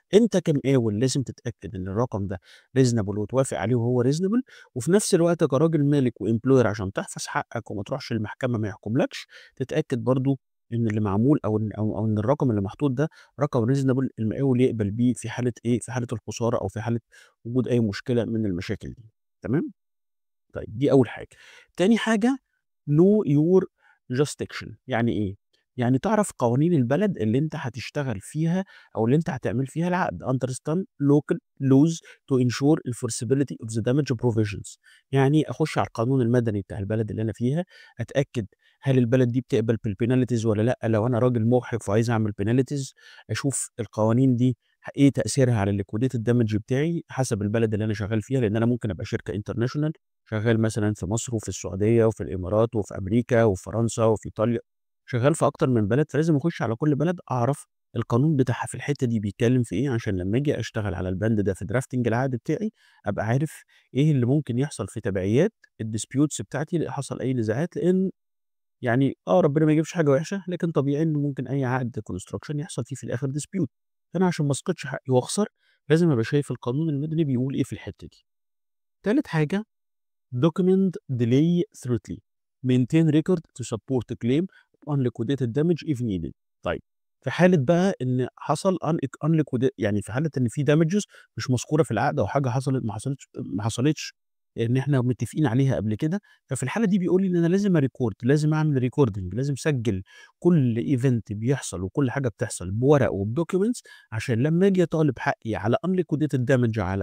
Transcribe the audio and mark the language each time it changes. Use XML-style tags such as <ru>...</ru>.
<ar>أنت كمقاول لازم تتأكد إن الرقم ده reasonable وتوافق عليه وهو reasonable، وفي نفس الوقت كراجل مالك وemployer عشان تحفظ حقك وما تروحش للمحكمة ما يحكملكش، تتأكد برضه إن اللي معمول أو إن الرقم اللي محطوط ده رقم reasonable المقاول يقبل بيه في حالة إيه، في حالة الخسارة أو في حالة وجود أي مشكلة من المشاكل دي. تمام؟ طيب دي أول حاجة. تاني حاجة</ar> <en>know your jurisdiction.</en> <ar>يعني إيه؟ يعني تعرف قوانين البلد اللي أنت هتشتغل فيها أو اللي أنت هتعمل فيها العقد.</ar> <en>understand local laws to ensure enforceability of the damage provisions.</en> <ar>يعني أخش على القانون المدني بتاع البلد اللي أنا فيها، أتأكد هل البلد دي بتقبل بالpenalties والّا لأ. لو أنا راجل مُحرف وعايز أعمل penalties، أشوف القوانين دي إيه تأثيرها على الliquidated damage بتاعي حسب البلد اللي أنا شغال فيها، لأن أنا ممكن أبقى شركة international شغال مثلًا في مصر وفي السعودية وفي الإمارات وفي أمريكا وفي فرنسا وفي إيطاليا، شغال في أكتر من بلد. فلازم أخش على كل بلد أعرف القانون بتاعها في الحتة دي بيتكلم في إيه، عشان لمّا آجي أشتغل على البند ده في drafting العقد بتاعي، أبقى عارف إيه اللي ممكن يحصل في تبعيات الdisputes بتاعتي لو حصل أي نزاعات. لإن يعني ربنا ما يجيبش حاجة وحشة، لكن طبيعي إن ممكن أي عقد construction يحصل فيه في الآخر dispute. فأنا عشان ما أسقطش حقي وأخسر، لازم أبقى شايف القانون المدني بيقول إيه في الحتة دي. تالت حاجة</ar> <en>document delay thoroughly. maintain record to support a claim on liquidated damage if needed.</en> <ar>طيب في حالة بقى إن حصل يعني في حالة إن في damages مش مذكورة في العقد أو حاجة حصلت ما حصلتش إن إحنا متفقين عليها قبل كده، ففي الحالة دي بيقول لي إن أنا لازم أrecord، لازم أعمل recording، لازم أسجل كل event بيحصل وكل حاجة بتحصل بورق وبdocuments، عشان لمّا آجي أطالب حقي على unliquidated damage</ar>